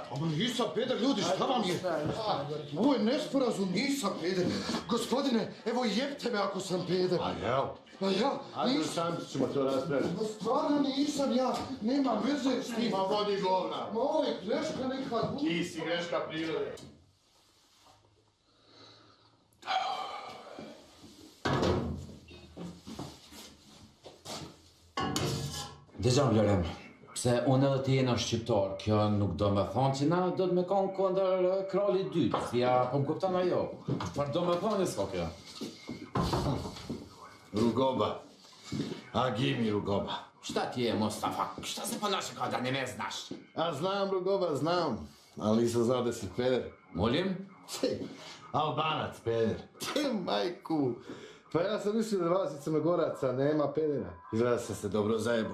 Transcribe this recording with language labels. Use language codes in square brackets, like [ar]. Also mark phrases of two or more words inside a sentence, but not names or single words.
[sr] Ama nisam peder, ljudi, šta vam je? Ovo je nesporazum, nisam peder. Gospodine, evo jebte me ako sam peder. A jel? Pa ja, Ajde, nisam. sam ćemo to raspraviti. Ma stvarno nisam ja, nema veze s tim. Ma vodi govna. Ma ovo je greška neka. Ti si greška prirode. [sq] Dëgjom, se unë edhe ti jena shqiptar, kjo nuk do me thonë që na do të me konë kondër kralli dytë, si ja po më kupton ajo. Çfarë do me thonë s'ka kjo? Rugoba. Agimi Rugoba. [sr] Šta ti je, Mustafa? Šta se ponaša kao da ne znaš? A znam, Rugoba, znam. Ali nisam znao da si peder. Molim? Albanac, peder. Te majku. Pa ja sam mislio da vas i Crnogoraca nema pedera. Izgleda sam se dobro zajebao.